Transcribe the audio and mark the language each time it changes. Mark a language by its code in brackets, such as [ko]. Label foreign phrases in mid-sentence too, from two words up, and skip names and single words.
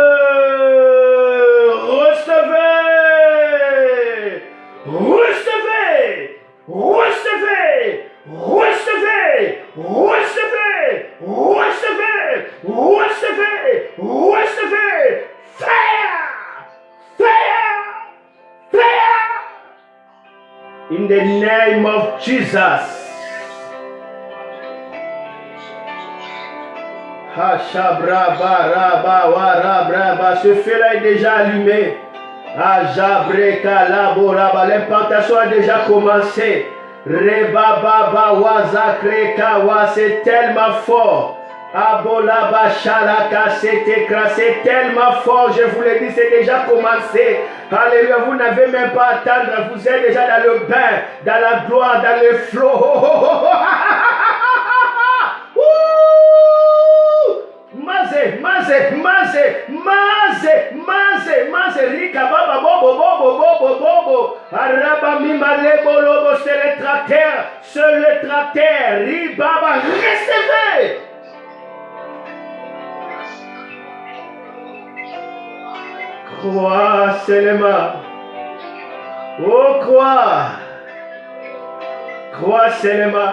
[fr] Recevez. Recevez. Recevez. Recevez. Recevez. Recevez. Recevez. Recevez. [en] Fire. Fire. Fire. In the name of Jesus. [fr] Ce feu-là est déjà allumé. L'impartation a déjà commencé. C'est tellement fort. C'est tellement fort, je vous l'ai dit, c'est déjà commencé. Alléluia, vous n'avez même pas à attendre, vous êtes déjà dans le bain, dans la gloire, dans le flot. Rika baba bobo. Arabamima lebo lobo, c'est le tracteur. Ribaba, recevez. Crois seulement. Oh, crois. Crois seulement.